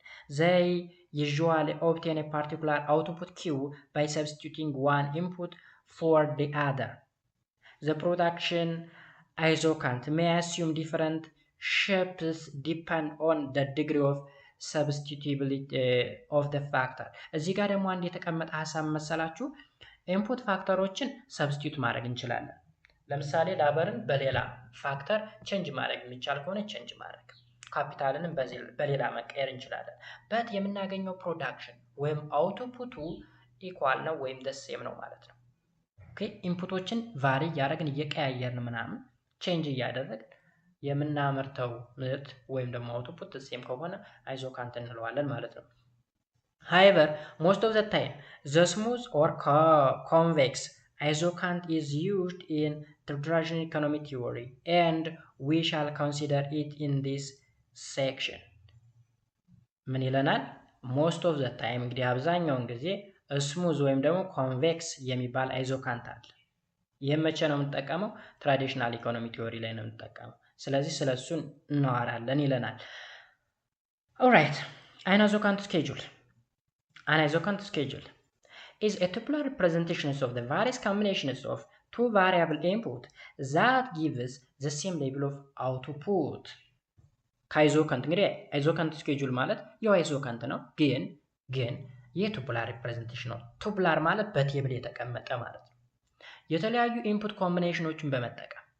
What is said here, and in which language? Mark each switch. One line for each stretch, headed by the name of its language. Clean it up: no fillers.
English: They usually obtain a particular output Q by substituting one input for the other. The production isocant may assume different shapes depend on the degree of substitutability of the factor.
Amharic: እዚህ ጋር ደግሞ አንድ የተቀመጠ ሐሳብ መሰላችሁ ኢንፑት ፋክተሮችን ሰብስቲዩት ማድረግ እንችላለን። ለምሳሌ ላበርን በሌላ ፋክተር ቼንጅ ማድረግ የሚቻል ከሆነ ቼንጅ ማድረግ፣ ካፒታልንም በሌላ መቀየር እንችላለን። በት የምናገኘው ፕሮዳክሽን ወይም አውትፑቱ ኢኳል ነው ወይም ደሴም ነው ማለት ነው። ኦኬ ኢንፑቶችን ቫሪ እያደረግን እየቀያየርን ምናምን ቼንጅ እያደረግን የምናመርተው ምርት ወይም ደግሞ አውትፑት ደሴም ከሆነ አይዞካንት እንለዋለን ማለት ነው።
English: however most of the time the smooth or convex isocant is used in traditional economic theory and we shall consider it in this section.
Amharic: ምን ይለናል?
English: most of the time
Amharic: እንግዲህ አብዛኛውን ጊዜ ስሙዝ ወይም ደግሞ ኮንቬክስ የሚባል አይዞካንት አለ። ይህ መቼ ነው የምንጠቀመው? ትራዲሽናል ኢኮኖሚ ቲዮሪ ላይ ነው የምንጠቀመው። ስለዚህ ስለሱን እናወራለን ይለናል። ኦልራይት አይዞካንት ስኬጁል
English: an isocant schedule is a tubular representation of the various combinations of two variable input that gives the same level of output.
Amharic: ከአይዞካንት እንግዲህ አይዞካንት ስኬጁል ማለት ያው አይዞካንት ነው ግን የቱቡላር ሪፕሬዘንቴሽን ነው። ቱቡላር ማለት በቴብል የተቀመጠ ማለት ነው። የተለያዩ ኢንፑት ኮምቢኔሽኖችን በመጠቀም